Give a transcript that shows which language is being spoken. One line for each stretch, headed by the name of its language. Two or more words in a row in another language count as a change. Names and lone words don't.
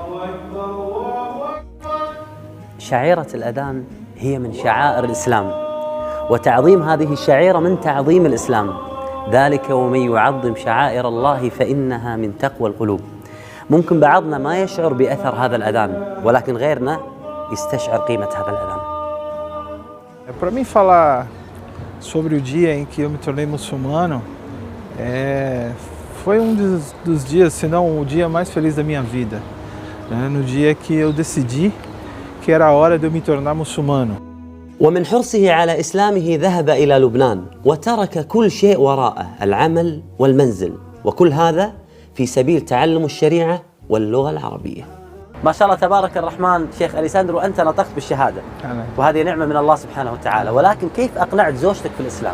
Arabic: شعيرة الأذان هي من شعائر الإسلام، وتعظيم هذه الشعيرة من تعظيم الإسلام، ذلك ومن يعظم شعائر الله فإنها من تقوى القلوب. ممكن بعضنا ما يشعر بأثر هذا الأذان، ولكن غيرنا يستشعر قيمة هذا الأذان.
Portuguese: Para mim falar sobre o dia em que eu me tornei muçulmano, foi dos dias, se não o dia mais feliz da minha vida, né? No dia que eu decidi que era a hora de eu me tornar muçulmano.
Arabic: ومن حرصه على إسلامه ذهب إلى لبنان وترك كل شيء وراءه، العمل والمنزل، وكل هذا في سبيل تعلم الشريعة واللغة العربية. ما شاء الله تبارك الرحمن شيخ أليساندرو، أنت نطقت بالشهادة وهذه نعمة من الله سبحانه وتعالى، ولكن كيف أقنعت زوجتك في الإسلام؟